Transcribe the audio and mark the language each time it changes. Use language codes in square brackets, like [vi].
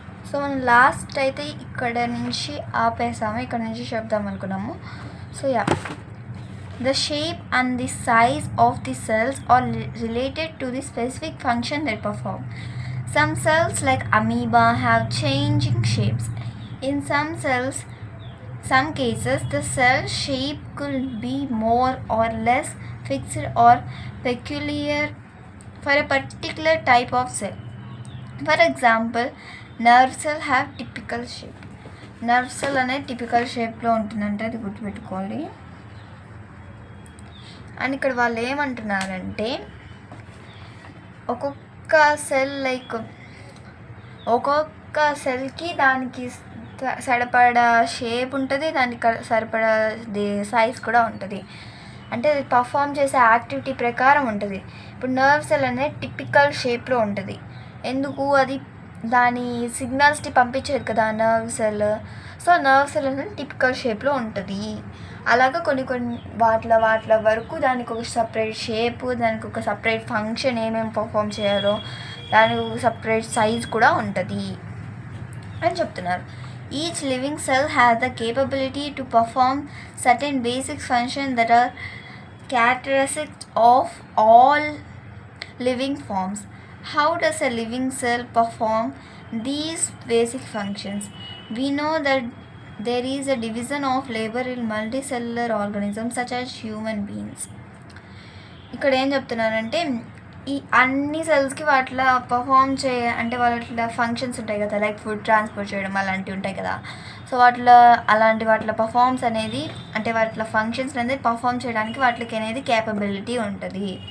[te] So మనం last అయితే ఇక్కడ నుంచి ఆపేసాము, ఇక్కడ నుంచి చెప్దాం అనుకున్నాము. [en] So the shape and the size of the cells are related to the specific function they perform. Some cells like amoeba have changing shapes. In some cases the cell shape could be more or less fixed or peculiar for a particular type of cell. For example, nerve cell have typical shape. [te] Nerve cell అనే typical shapeలో ఉంటుందంటే అది గుర్తుపెట్టుకోవాలి. And ఇక్కడ వాళ్ళు ఏమంటున్నారంటే ఒక్కొక్క cell ఒక్కొక్క సెల్కి దానికి సరిపడా షేప్ ఉంటుంది, దానికి సరిపడా సైజ్ కూడా ఉంటుంది. అంటే అది పర్ఫామ్ చేసే యాక్టివిటీ ప్రకారం ఉంటుంది. ఇప్పుడు నర్వ్ సెల్ అనేది టిపికల్ షేప్లో ఉంటుంది. ఎందుకు? అది దాని సిగ్నల్స్ని పంపించేది కదా nerve cell. So nerve cell అనేది టిపికల్ షేప్లో ఉంటుంది. అలాగా కొన్ని వాట్ల వరకు దానికి ఒక సపరేట్ షేప్, దానికి ఒక సపరేట్ ఫంక్షన్, ఏమేమి పర్ఫామ్ చేయాలో దానికి ఒక సపరేట్ సైజ్ కూడా ఉంటుంది అని చెప్తున్నారు. [en] Each living cell has the capability to perform certain basic function that are characteristics of all living forms. How does a living cell perform these basic functions? We know that there is a division of labor in multicellular organisms such as human beings. [te] ఇక్కడ ఏం చెప్తున్నారంటే ఈ అన్ని సెల్స్కి వాటిలో perform అంటే వాటిలో functions ఉంటాయి కదా, లైక్ ఫుడ్ ట్రాన్స్పోర్ట్ చేయడం అలాంటివి ఉంటాయి కదా. సో వాటిలో పర్ఫార్మ్స్ అనేది అంటే వాటిలో ఫంక్షన్స్ అనేది పర్ఫామ్ చేయడానికి వాటికి అనేది కేపబిలిటీ ఉంటుంది.